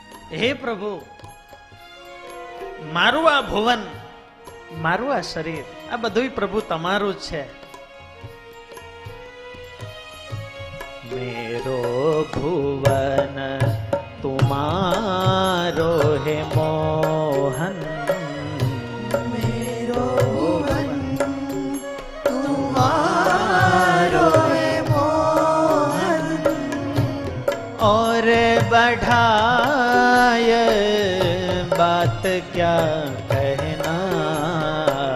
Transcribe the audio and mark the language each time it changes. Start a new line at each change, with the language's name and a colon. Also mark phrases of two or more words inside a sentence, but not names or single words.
Gujarati: હે પ્રભુ, મારું આ ભુવન, મારું આ શરીર, આ બધુંય પ્રભુ તમારું જ છે.
Hindi: मेरो भुवन तुमारो हे मोहन, मेरो भुवन तुम्हारो है मोहन, और बढ़ाए बात क्या कहना,